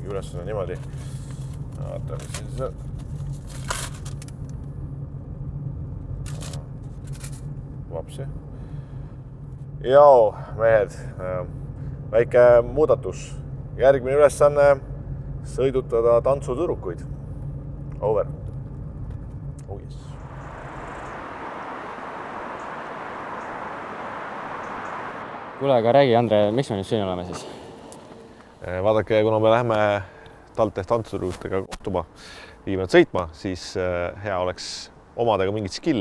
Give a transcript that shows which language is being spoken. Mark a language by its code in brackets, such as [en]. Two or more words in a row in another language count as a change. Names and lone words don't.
[et] alustusena niimoodi. Vaata, mis siin see... Vapsi. Jao, mehed, väike muudatus. Järgmine ülesanne sõidutada tantsutüdrukuid. [en] Over. Oh yes. [et] Kuule, aga räägi, Andre, miks me nüüd siin oleme siis? Vaadake, kuna me läheme TalTech tantsutüdrukutega kohtuma, viime nad sõitma, siis hea oleks omada ka mingit skilli.